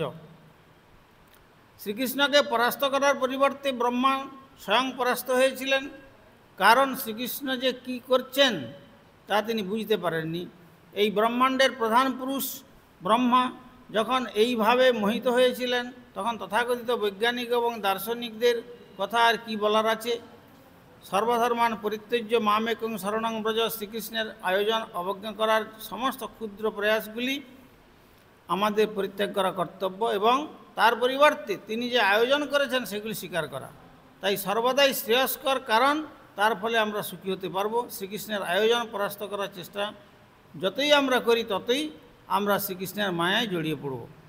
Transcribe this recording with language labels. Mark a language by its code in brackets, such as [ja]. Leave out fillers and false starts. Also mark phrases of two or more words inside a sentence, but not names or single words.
[bn] শ্রীকৃষ্ণকে পরাস্ত করার পরিবর্তে ব্রহ্মা স্বয়ং পরাস্ত হয়েছিলেন, কারণ শ্রীকৃষ্ণ যে কি করছেন তা তিনি বুঝতে পারেননি। এই ব্রহ্মাণ্ডের প্রধান পুরুষ ব্রহ্মা যখন এইভাবে মোহিত হয়েছিলেন তখন তথাকথিত বৈজ্ঞানিক এবং দার্শনিকদের কথা আর কি বলার আছে। [sa] সর্বধর্মান পরিত্যজ্য মামেকং শরণং ব্রজ, [bn] শ্রীকৃষ্ণের আয়োজন অবজ্ঞা করার সমস্ত ক্ষুদ্র প্রয়াসগুলি আমাদের পরিত্যাগ করা কর্তব্য এবং তার পরিবর্তে তিনি যে আয়োজন করেছেন সেগুলি স্বীকার করা। তাই সর্বদাই শ্রেয়স্কর, কারণ তার ফলে আমরা সুখী হতে পারব। শ্রীকৃষ্ণের আয়োজন পরাস্ত করার চেষ্টা যতই আমরা করি ততই আমরা শ্রীকৃষ্ণের মায়ায় জড়িয়ে পড়ব।